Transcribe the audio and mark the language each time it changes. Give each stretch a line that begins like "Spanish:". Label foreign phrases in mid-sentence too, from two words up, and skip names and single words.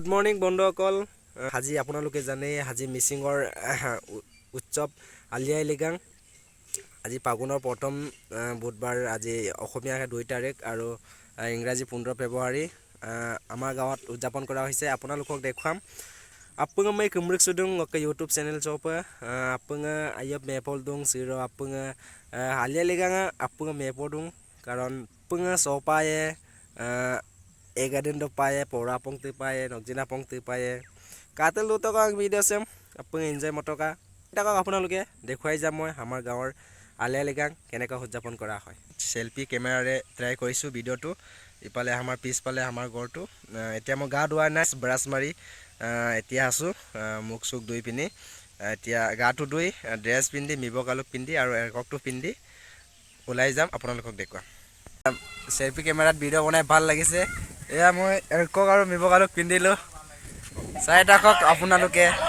Assamese: মৰ্নিং বন্ধুসকল আজি আপোনালোকে জানে আজি মিচিঙৰ উৎসৱ আলি আই লৃগাং আজি ফাগুনৰ প্ৰথম বুধবাৰ আজি অসমীয়া 2 তাৰিখ আৰু ইংৰাজী 15 ফেব্ৰুৱাৰী আমাৰ গাঁৱত উদযাপন কৰা হৈছে আপোনালোকক দেখুৱাম
Mising: apanga may kumrik sudung ke YouTube channel chopa apanga ayap mepol dung siro apanga alia liganga apanga mepodung karon apanga sopaye egaden do paye pora pongte paye nokjina pongte paye katel luto kang video sem apanga enjoy motoka
Assamese: এটা কক আপোনালোকে দেখুৱাই যাম মই আমাৰ গাঁৱৰ আলিয়া লৃগাং কেনেকৈ উদযাপন কৰা হয়
English: selfie camera
Assamese: ট্ৰাই কৰিছো ভিডিওটো ইপালে আমাৰ পিছপালে আমাৰ ঘৰটো এতিয়া মই গা ধোৱা নাই ব্ৰাছ মাৰি এতিয়া আছো মুখ সুখ ধুই পিনি এতিয়া গাটো ধুই ড্ৰেছ পিন্ধি মিবকালুক পিন্ধি আৰু এককটো পিন্ধি ওলাই যাম আপোনালোকক দেখুৱাম
English: selfie camera
Assamese: ভিডিও বনাই ভাল লাগিছে এয়া মই একক আৰু মিবকালুক পিন্ধিলো চাই থাকক আপোনালোকে